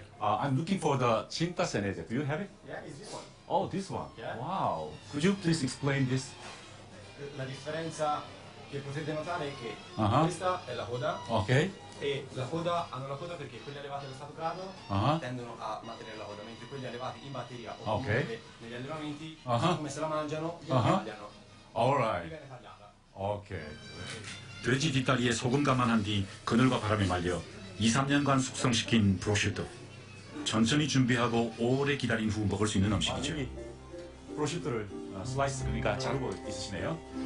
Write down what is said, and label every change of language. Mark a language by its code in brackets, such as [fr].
[en] I'm looking for the Cinta Senese. Do you have it? Yeah, is this one? Oh, this one. Yeah. Wow. Could you please explain this? [it] La differenza che potete notare è che Ah. questa è la coda [en] Okay. [it] e la coda hanno la coda perché quelli allevati allo stato caldo Ah. tendono a mantenere la coda, mentre quelli allevati in batteria o [en] Ok. [it] comunque negli allevamenti, Ah. come se la mangiano, Ah. gliela tagliano. [en] All right. [it] Viene tagliata. [en] Okay. [ko] 돼지 뒷다리에 소금간만 한 뒤 그늘과 바람에 말려 2-3년간 숙성시킨 브로슈트. 천천히 준비하고 오래 기다린 후 먹을 수 있는 음식이죠. 여기 프로슈트를 슬라이스, 그러니까 자르고 있으시네요.